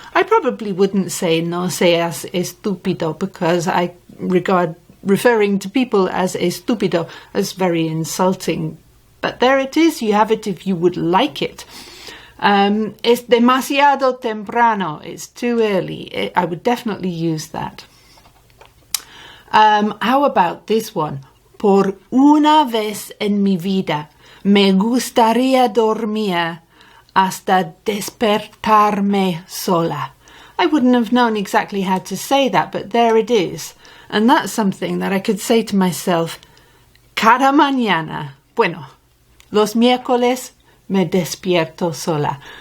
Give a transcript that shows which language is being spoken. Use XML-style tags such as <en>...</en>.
<en>I probably wouldn't say</en> <es>no seas estúpido</es> <en>because I regard referring to people as estúpido as very insulting. But there it is, you have it if you would like it.</en> <es>Es demasiado temprano,</es> <en>it's too early. I would definitely use that. How about this one?</en> <es>Por una vez en mi vida, me gustaría dormir hasta despertarme sola.</es> <en>I wouldn't have known exactly how to say that, but there it is. And that's something that I could say to myself</en> <es>cada mañana. Bueno, los miércoles me despierto sola.</es>